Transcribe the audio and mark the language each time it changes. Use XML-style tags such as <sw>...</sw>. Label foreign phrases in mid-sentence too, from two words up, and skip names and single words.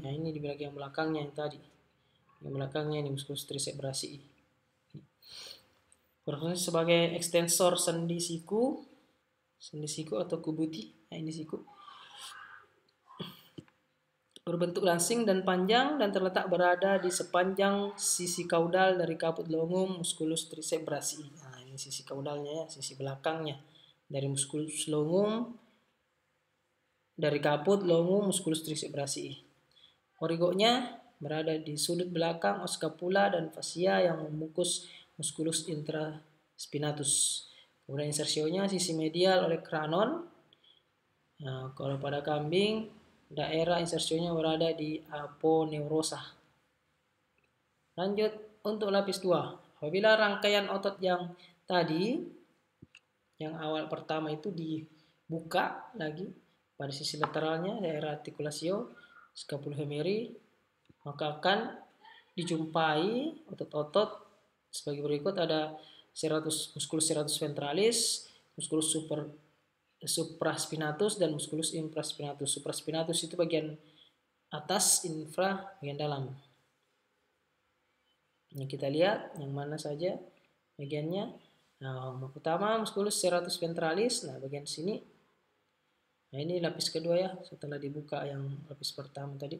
<id>Nah, ini di bagian belakangnya yang tadi. Yang belakangnya ini musculus triceps brachii. Berfungsi sebagai ekstensor sendi siku atau kubuti. Nah, ini siku. Berbentuk langsing dan panjang dan terletak berada di sepanjang sisi kaudal dari caput longum musculus triceps brachii. Nah, ini sisi kaudalnya ya, sisi belakangnya dari musculus longum, dari caput longum musculus triceps brachii. Origonya berada di sudut belakang os scapula dan fascia yang membungkus musculus intraspinatus. Kemudian insersionya sisi medial olecranon. Nah, kalau pada kambing daerah insersionya berada di aponeurosa. Lanjut untuk lapis 2. Apabila rangkaian otot yang tadi, yang awal pertama itu dibuka lagi pada sisi lateralnya daerah articulatio scapulohumerus, maka akan dijumpai otot-otot sebagai berikut. Ada musculus serratus ventralis, musculus supraspinatus dan musculus infraspinatus. Supraspinatus itu bagian atas, infra bagian dalam. Ini kita lihat yang mana saja bagiannya. Nah, yang pertama musculus serratus ventralis. Nah, bagian sini. Nah, ini lapis kedua ya, setelah dibuka yang lapis pertama tadi.</id>